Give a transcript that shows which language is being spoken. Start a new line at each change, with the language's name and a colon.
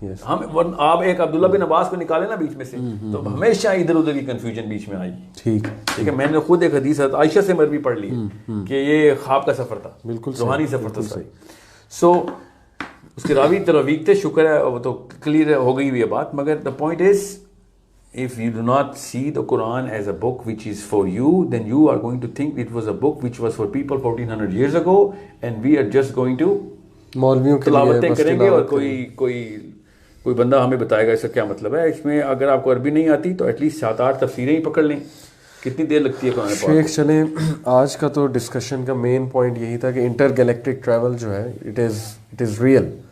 Urdu: ہم آپ ایک عبداللہ بن عباس کو نکالے نا بیچ میں سے, تو ہمیشہ ادھر ادھر کی کنفیوژن بیچ میں آئی. ٹھیک ٹھیک ہے. میں نے خود ایک حدیث عائشہ سے مروی پڑھ لی کہ یہ خواب کا سفر تھا, بالکل روحانی سفر تھا. سو اس کے راوی ترویق تھے, شکر ہے وہ تو کلیئر ہو گئی ہوئی بات.
English: مگر the point is if you do not see the Quran as a book which is for you, then you are going to think it was a book which was for people 1400 years ago and we are just going to
Urdu: مولویوں کے تلاوتیں کریں گے اور کوئی بندہ ہمیں بتائے گا اس کا کیا مطلب ہے. اس میں اگر آپ کو عربی نہیں آتی تو ایٹ لیسٹ 7-8 تفسیریں ہی پکڑ لیں. کتنی دیر لگتی ہے قرآن پاک؟ شیخ چلیں, آج کا تو ڈسکشن کا مین پوائنٹ یہی تھا کہ انٹر گیلیکٹک ٹریول جو ہے
English: It is real.